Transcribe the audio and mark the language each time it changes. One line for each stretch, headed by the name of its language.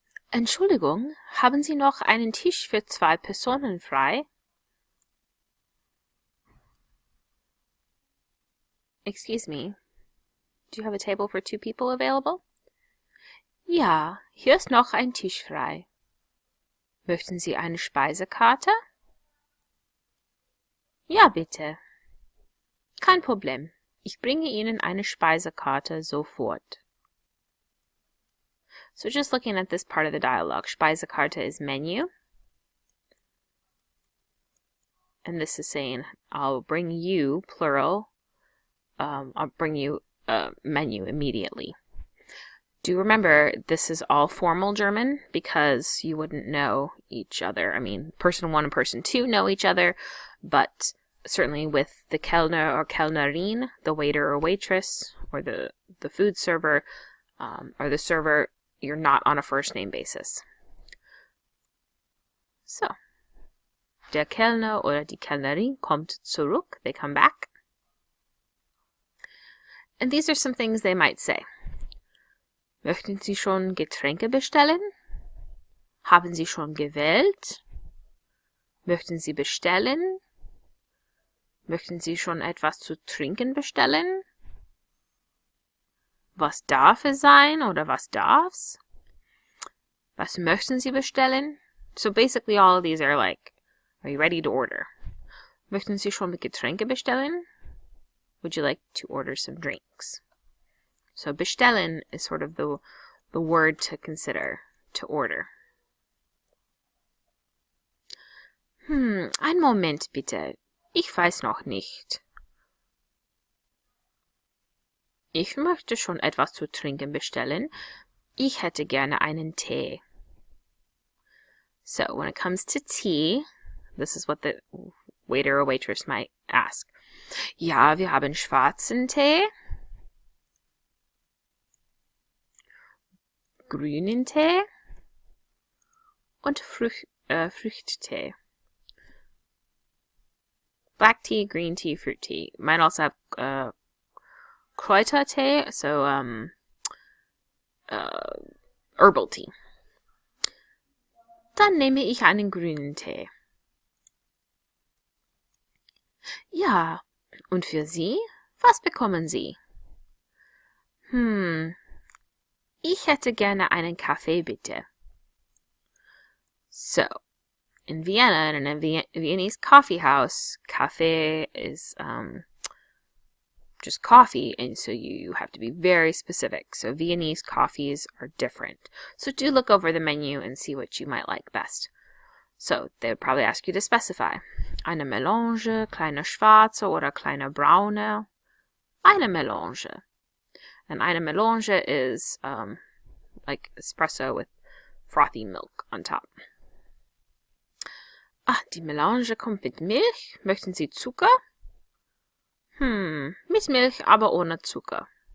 German: Entschuldigung, haben Sie noch einen Tisch für 2 Personen frei?
English: Excuse me, do you have a table for 2 people available?
German: Ja, hier ist noch ein Tisch frei. Möchten Sie eine Speisekarte? Ja, bitte. Kein Problem. Ich bringe Ihnen eine Speisekarte sofort.
English: So just looking at this part of the dialogue, Speisekarte is menu. And this is saying, I'll bring you, plural, I'll bring you a menu immediately. Do remember, this is all formal German because you wouldn't know each other. I mean, Person 1 and Person 2 know each other, but certainly with the Kellner or Kellnerin, the waiter or waitress, or the food server, or the server, you're not on a first name basis.
German: So, der Kellner oder die Kellnerin kommt zurück.
English: They come back. And these are some things they might say.
German: Möchten Sie schon Getränke bestellen? Haben Sie schon gewählt? Möchten Sie bestellen? Möchten Sie schon etwas zu trinken bestellen? Was darf es sein oder was darf's? Was möchten Sie bestellen?
English: So basically all of these are like, are you ready to order?
German: Möchten Sie schon Getränke bestellen?
English: Would you like to order some drinks? So bestellen is sort of the word to consider, to order.
German: Einen Moment bitte. Ich weiß noch nicht. Ich möchte schon etwas zu trinken bestellen. Ich hätte gerne einen Tee.
English: So when it comes to tea, this is what the waiter or waitress might ask.
German: Ja, wir haben schwarzen Tee. Grünen Tee und Früchttee.
English: Black tea, green tea, fruit tea. Might also have Kräutertee, so herbal tea.
German: Dann nehme ich einen grünen Tee. Ja, und für Sie? Was bekommen Sie? Ich hätte gerne einen Kaffee, bitte.
English: So, in Vienna, in a Viennese coffee house, cafe is just coffee, and so you have to be very specific. So Viennese coffees are different. So do look over the menu and see what you might like best. So they would probably ask you to specify.
German: Eine Melange, kleine schwarze oder kleine braune. Eine Melange.
English: And eine Melange is like espresso with frothy milk on top.
German: Ah, die Melange kommt mit Milch. Möchten Sie Zucker? Mit Milch, aber ohne Zucker.